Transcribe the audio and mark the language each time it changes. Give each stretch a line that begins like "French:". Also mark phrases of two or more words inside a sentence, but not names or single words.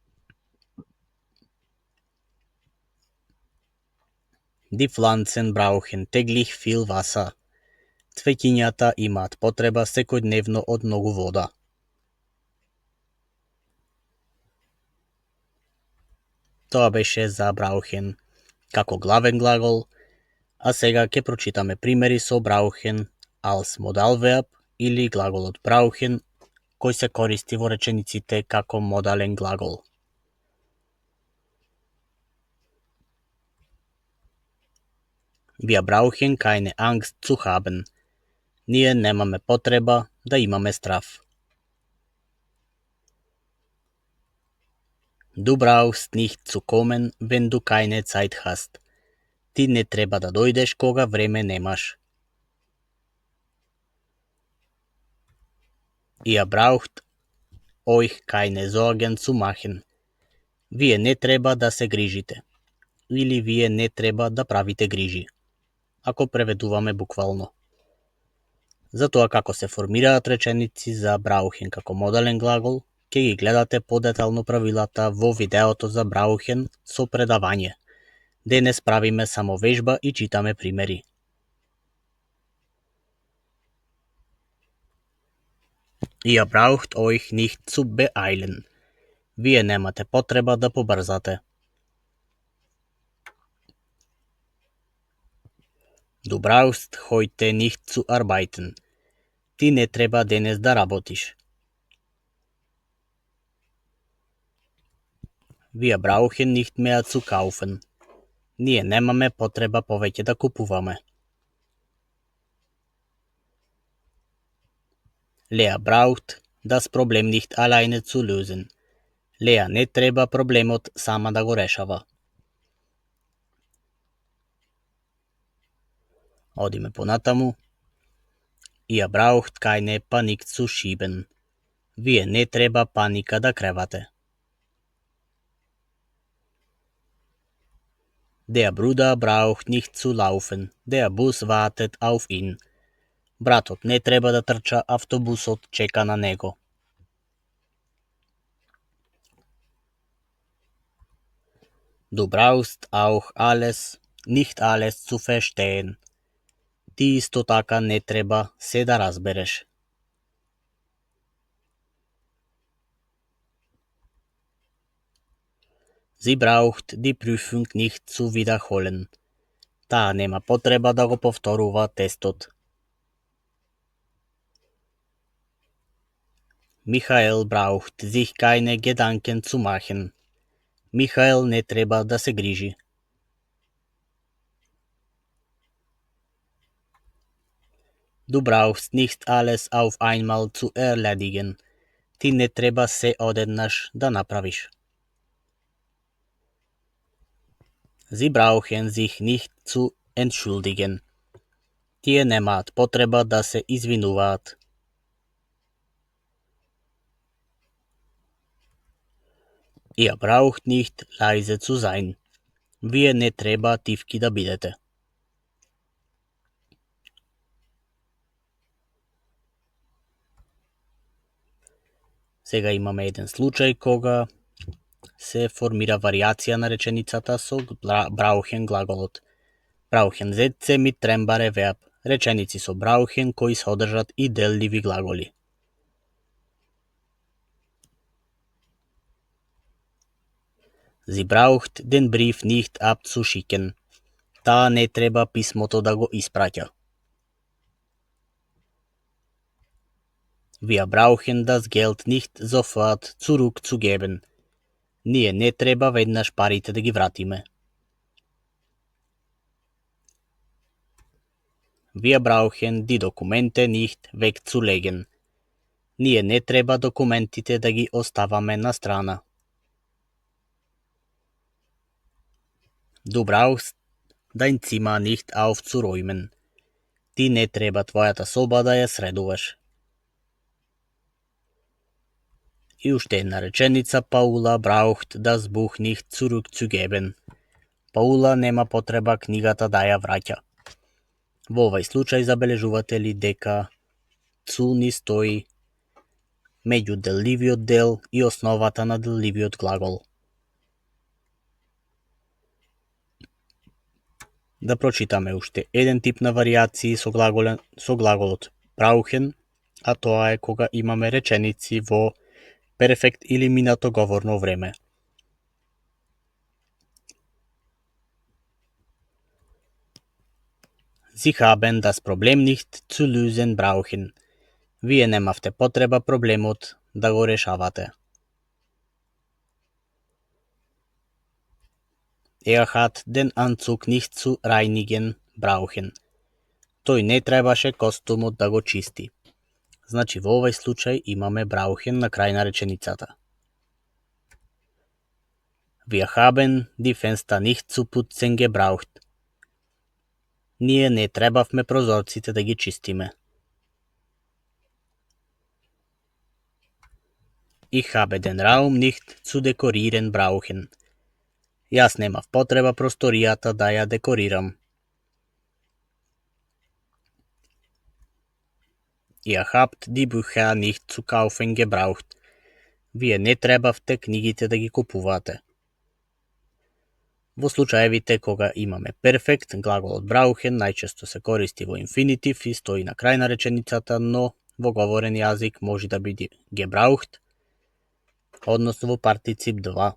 German: Die Pflanzen brauchen täglich viel Wasser.
Macedonian: Цвеќињата имаат потреба секојдневно од многу вода. Тоа беше за brauchen како главен глагол, а сега ќе прочитаме примери со
German: brauchen als Modalverb
Macedonian: или глаголот brauchen кој се користи во речениците како модален глагол.
German: Wir brauchen keine Angst zu haben.
Macedonian: Ние немаме потреба да имаме страв.
German: Du brauchst nicht zu kommen, wenn du keine Zeit hast.
Macedonian: Ти не треба да дојдеш кога време немаш.
German: Ihr braucht euch keine Sorgen zu machen.
Macedonian: Вие не треба да се грижите. Или вие не треба да правите грижи. Ако преведуваме буквално. Затоа како се формираат реченици за Браухен како модален глагол, ќе ги гледате подетално правилата во видеото за Браухен со предавање. Денес правиме само вежба и читаме примери.
German: Ihr braucht euch nicht zu beeilen.
Macedonian: Вие немате потреба да побрзате.
German: Du brauchst heute nicht zu arbeiten.
Macedonian: Ти не треба денес да работиш.
German: Wir brauchen nicht mehr zu kaufen.
Macedonian: Ние немаме потреба повеќе да купуваме.
German: Lea braucht das Problem nicht alleine zu lösen.
Macedonian: Леа не треба проблемот сама да го решава. Одиме понатаму.
German: Ihr braucht keine Panik zu schieben.
Macedonian: Вие не треба паника да кревате.
German: Der Bruder braucht nicht zu laufen. Der Bus wartet auf ihn.
Macedonian: Братот не треба да трча, автобусот чека на него.
German: Du brauchst auch nicht alles zu verstehen.
Macedonian: Ти исто така не треба се да разбереш.
German: Sie braucht die Prüfung nicht zu wiederholen.
Macedonian: Таа нема потреба да го повторува тестот.
German: Michael braucht sich keine Gedanken zu machen.
Macedonian: Михаел не треба да се грижи.
German: Du brauchst nicht alles auf einmal zu erledigen.
Macedonian: Ти не треба се одеднаш да направиш.
German: Sie brauchen sich nicht zu entschuldigen.
Macedonian: Тие немаат потреба да се извинуваат.
German: Ihr braucht nicht leise zu sein.
Macedonian: Вие не треба тивки да бидете. Сега имаме еден случај кога се формира варијација на реченицата со Браухен глаголот.
German: Brauchen Sätze mit trennbare Verb.
Macedonian: Реченици со Brauchen кои содржат и делливи глаголи.
German: Sie braucht den Brief nicht abzuschicken.
Macedonian: Таа не треба писмото да го испраќа.
German: Wir brauchen das Geld nicht sofort zurückzugeben.
Macedonian: Ние не треба веднаш парите да ги вратиме.
German: Wir brauchen die Dokumente nicht wegzulegen.
Macedonian: Ние не треба документите да ги оставаме на страна.
German: Du brauchst dein Zimmer nicht aufzuräumen.
Macedonian: Ти не треба твојата соба да ја средуваш. И уште една реченица,
German: Паула braucht das Buch nicht zurückzugeben.
Macedonian: Паула нема потреба книгата да ја враќа. Во овај случај забележувате ли дека цу ни стои меѓу делливиот дел и основата на делливиот глагол. Да прочитаме уште еден тип на варијации со глаголот brauchen, а тоа е кога имаме реченици во перфект или минато говорно време.
German: Sie haben das Problem nicht zu lösen brauchen.
Macedonian: Вие немавте потреба проблемот да го решавате.
German: Hat den Anzug nicht zu reinigen brauchen.
Macedonian: Тој не требаше костумот да го чисти. Значи во овај случај имаме brauchen на крај на реченицата.
German: Wir haben die Fenster nicht zu putzen gebraucht.
Macedonian: Ние не требавме прозорците да ги чистиме.
German: Ich habe den Raum nicht zu dekorieren brauchen.
Macedonian: Јас немав потреба просторијата да ја декорирам.
German: Ihr habt die Bücher nicht zu kaufen gebraucht.
Macedonian: Вие не требавте книгите да ги купувате. Во случаевите кога имаме перфект, глаголот brauchen најчесто се користи во инфинитив и стои на крај на реченицата, но во говорен јазик може да биде gebraucht, односно во партицип 2.